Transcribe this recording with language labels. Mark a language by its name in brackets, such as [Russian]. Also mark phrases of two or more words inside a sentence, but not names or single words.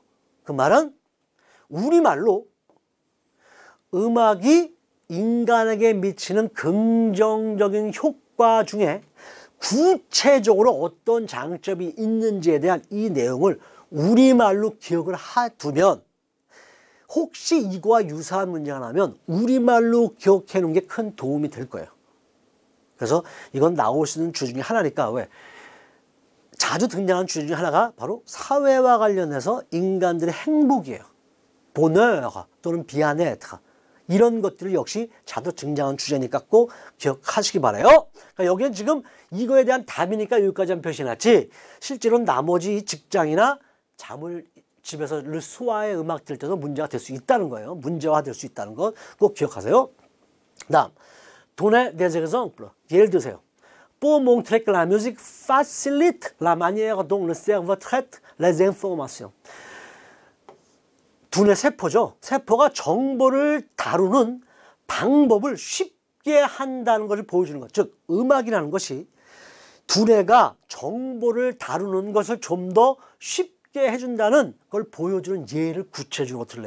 [Korean] 그 말은 우리말로 음악이 인간에게 미치는 긍정적인 효과 중에 구체적으로 어떤 장점이 있는지에 대한 이 내용을 우리말로 기억을 해두면 혹시 이거와 유사한 문제가 나면 우리말로 기억해 놓은 게 큰 도움이 될 거예요. 그래서 이건 나올 수 있는 주제 중에 하나니까 왜? 자주 등장하는 주제 중에 하나가 바로 사회와 관련해서 인간들의 행복이에요. [French] bonheur 또는 bien-être. [Korean] 이런 것들을 역시 자주 등장하는 주제니까 꼭 기억하시기 바라요. 그러니까 여기는 지금 이거에 대한 답이니까 여기까지 한 표시해놨지 실제로는 나머지 직장이나 잠을 집에서 르소아의 음악 들을 때도 문제가 될 수 있다는 거예요. 문제화 될 수 있다는 것 꼭 기억하세요. 다음, [French] donner des exemples. [Korean] 예를 드세요. [French] Pour montrer que la musique facilite la manière dont le cerveau traite les informations. [Korean] 두뇌 세포죠. 세포가 정보를 다루는 방법을 쉽게 쉽게 한다는 것을 보여주는 것. 즉 음악이라는 것이 두뇌가 정보를 다루는 것을 좀 더 쉽게 해준다는 걸 보여주는 예를 구체적으로 들래요.